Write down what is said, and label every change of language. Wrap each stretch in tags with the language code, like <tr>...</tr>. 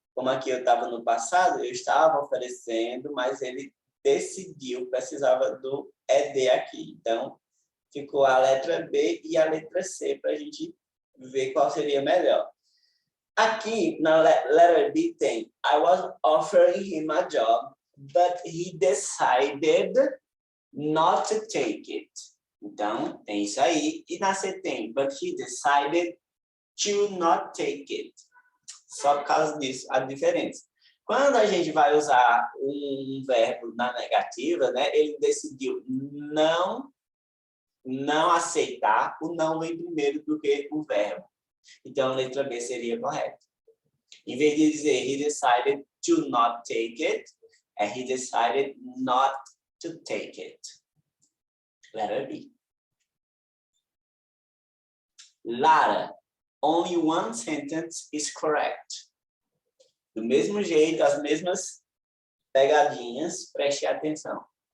<pt>Como aqui eu estava no passado, eu estava oferecendo, mas ele decidiu, precisava do ED aqui. Então, ficou a letra B e a letra C para a gente ver qual seria melhor. Aqui, na</pt> <en>letter B</en> <pt>tem</pt> <en>I was offering him a job, but he decided not to take it.</en> <pt>Então, tem isso aí. E na C tem</pt> <en>but he decided to not take it.</en> <pt>Só por causa disso, a diferença. Quando a gente vai usar um verbo na negativa, né, ele decidiu não aceitar, o não vem primeiro do que o verbo. Então, a letra B seria correta. Em vez de dizer</pt> <en>he decided to not take it, he decided not to take it. Letter B. Lara, only one sentence is correct.</en> <pt>Do mesmo jeito, as mesmas pegadinhas, preste atenção.</pt>